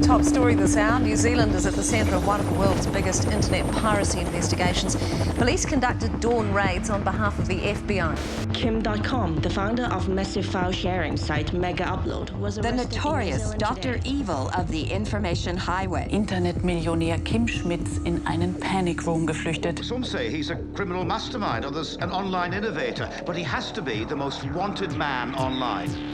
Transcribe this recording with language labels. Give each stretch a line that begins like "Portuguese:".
English: Top story this hour, New Zealand is at the centre of one of the world's biggest internet piracy investigations. Police conducted dawn raids on behalf of the FBI. Kim Dotcom, the founder of massive file sharing site MegaUpload, was the notorious Dr. Evil of the Information Highway.
German: Internetmillionär Kim Schmitz in einen Panic Room geflüchtet.
English: Some say he's a criminal mastermind, others an online innovator, but he has to be the most wanted man online.